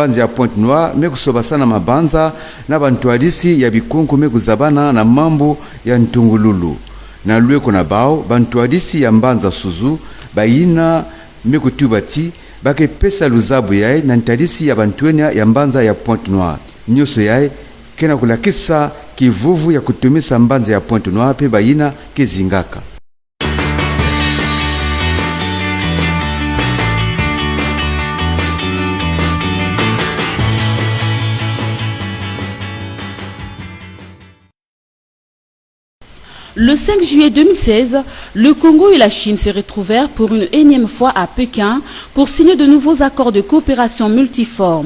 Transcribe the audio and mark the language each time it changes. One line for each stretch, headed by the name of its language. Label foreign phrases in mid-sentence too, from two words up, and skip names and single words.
Kituba (Democratic Republic of Congo): mbanza ya Pointe Noire mekusoba sana mabanza na bantwadisi ya bikonko mekuzabana na mambo ya ntungululu na lweko na bao bantwadisi ya mbanza Suzu bayina mekutubati bake pesa luzabu yae na ntadisi ya bantuenya ya mbanza ya Pointe Noire nyoso yae kena kulakisa kivuvu ya kutumisa mbanza ya Pointe Noire pe bayina kezingaka.
French: Le 5 juillet 2016, le Congo et la Chine se retrouvèrent pour une énième fois à Pékin pour signer de nouveaux accords de coopération multiformes.